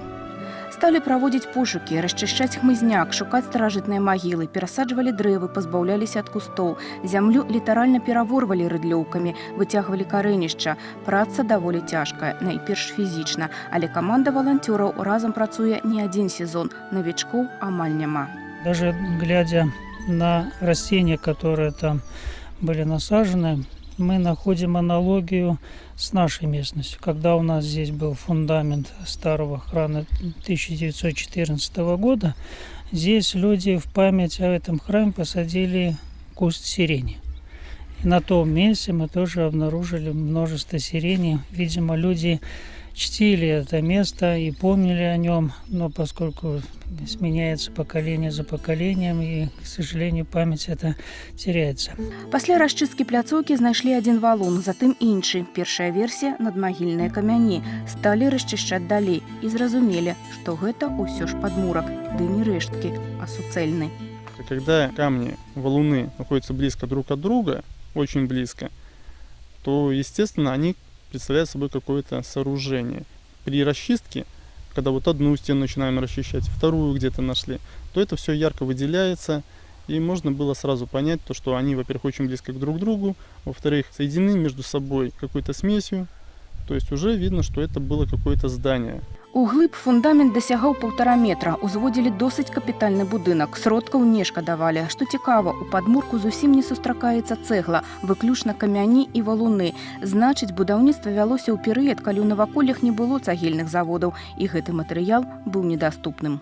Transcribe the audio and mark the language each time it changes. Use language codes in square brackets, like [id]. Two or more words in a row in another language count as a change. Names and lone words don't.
[be] Сталі праводзіць пошукі, расчышчаць хмызняк, шукаць старажытныя магілы, перасаджвалі дрэвы, пазбаўляліся ад кустоў. Зямлю літаральна пераворвалі рыдлёўкамі, выцягвалі карэнішча. Праца даволі цяжкая, найперш фізічна, але каманда валанцёраў разам працуе не адзін сезон, новічкоў амаль няма. [ru] Даже глядя на растения, которые там были насажены, мы находим аналогию с нашей местностью. Когда у нас здесь был фундамент старого храма 1914 года, здесь люди в память о этом храме посадили куст сирени. И на том месте мы тоже обнаружили множество сирени. Видимо, люди чтили это место и помнили о нем, но поскольку сменяется поколение за поколением, и, к сожалению, память это теряется. [be] Пасля расчысткі пляцоўкі знайшлі адзін валун, затым іншы. Першая версія – надмагільныя камяні. Сталі расчышчаць далей і зразумелі, што гэта ўсё ж падмурак, ды не рэшткі, а суцэльны. [ru] Когда камни, валуны находятся близко друг от друга, очень близко, то, естественно, они представляет собой какое-то сооружение. При расчистке, когда вот одну стену начинаем расчищать, вторую где-то нашли, то это все ярко выделяется, и можно было сразу понять, то, что они, во-первых, очень близко друг к другу, во-вторых, соединены между собой какой-то смесью, то есть уже видно, что это было какое-то здание. [be] Углыб фундамент дасягаў 1,5 метра, узводзілі досыць капітальны будынак, сродкаў не шкадавалі. Што цікава, у падмурку зусім не сустракаецца цэгла, выключна камяні і валуны. Значыць, будаўніцтва вялося ў перыяд, калі ў наваколлях не было цагельных заводаў, і гэты матэрыял быў недаступным.